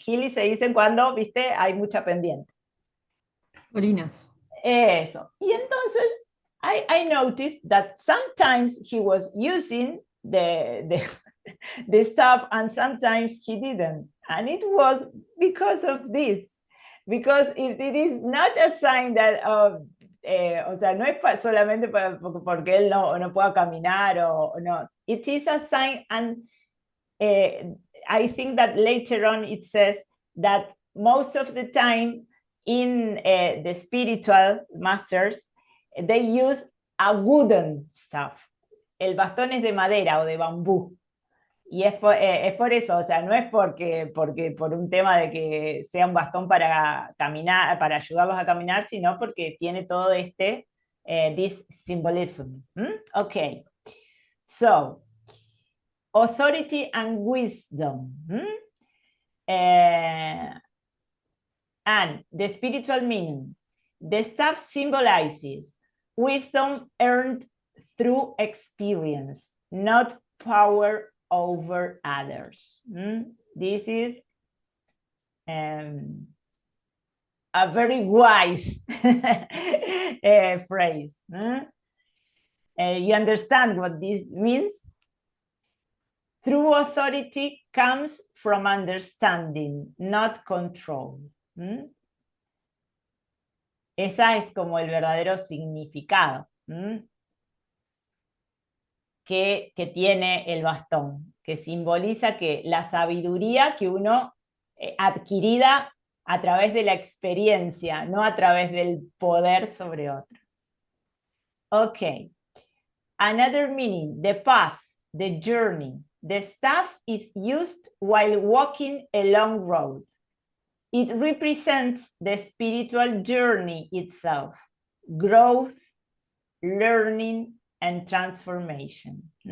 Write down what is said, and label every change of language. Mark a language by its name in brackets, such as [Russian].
[Spanish] Hilly se dicen cuando, viste, hay mucha pendiente. Colinas. Eso. Y entonces, [English] I noticed that sometimes he was using the stuff and sometimes he didn't. And it was because of this. Because if it is not a sign that, [Spanish] o sea, no es solamente porque él no pueda caminar o no. [English] It is a sign, and I think that later on it says that most of the time in the spiritual masters, they use a wooden staff. [Spanish] El bastón es de madera o de bambú. Y es por eso, o sea, no es porque por un tema de que sea un bastón para caminar, para ayudarlos a caminar, sino porque tiene todo [English] this symbolism. Okay, so authority and wisdom. And the spiritual meaning. The staff symbolizes wisdom earned through experience, not power over others. This is a very wise phrase. You understand what this means? True authority comes from understanding, not control. [Spanish] Esa es como el verdadero significado que tiene el bastón, que simboliza que la sabiduría que uno adquirida a través de la experiencia, no a través del poder sobre otros. [English] Okay. Another meaning, the path, the journey. The staff is used while walking a long road. It represents the spiritual journey itself, growth, learning, and transformation.